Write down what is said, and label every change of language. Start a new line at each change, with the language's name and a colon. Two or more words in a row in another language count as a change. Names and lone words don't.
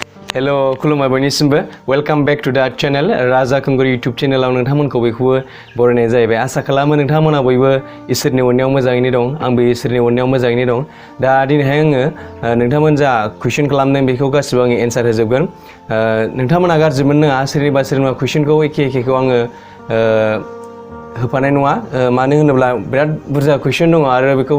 Bodo: Hello, खुलुमबाय बयनिसिमबो
English: welcome back to the channel
Bodo: राजा खंगुर YouTube चैनलाव नोंथांमोनखौ बयखौबो बरायनाय जाहैबाय आसा खालामो नोंथांमोना बयबो इसोरनि अननायाव मोजाङैनो दं आंबो इसोरनि अननायाव मोजाङैनो दं दा दिनैहाय आङो नोंथांमोन जा कुइसन खालामदों बेखौ गासिबो आङो एन्सार होजोबगोन नोंथांमोना गाज्रि मोननाङा सोरनिबा कुइसनखौ एखेखौ आङो होफानाय नङा मानो होनोब्ला बिराद बुरजा कुइसन दङ आरो बेखौ